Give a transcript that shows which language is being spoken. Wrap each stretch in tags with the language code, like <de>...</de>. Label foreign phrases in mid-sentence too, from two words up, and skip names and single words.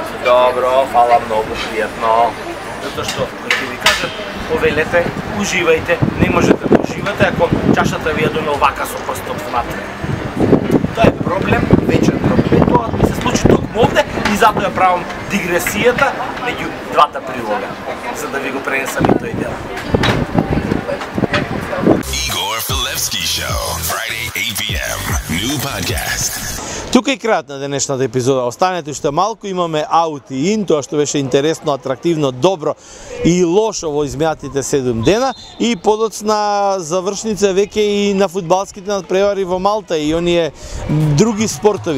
<mk>Добро, фала многу, пријатно. Затоа што, кој ќе ви кажат, повелете, уживајте, не можете да уживате ако чашата ви ја донел вака со прстот внатре. Тоа е проблем, вечен проблем, тоа ми се случи токму овде и затоа ја правам дигресијата меѓу двата прилога, за да ви го пренесам и тој дел.</mk> <en>Igor Filevski Show, Friday 8 p.m. New podcast.</en> <mk>Тука и крајот на денешната епизода. Останете уште малку, имаме аут и ин, тоа што беше интересно, атрактивно, добро и лошо во изминатите 7 дена и подоцна завршница веќе и на фудбалските надпревари во Малта и оние други спортови.</mk>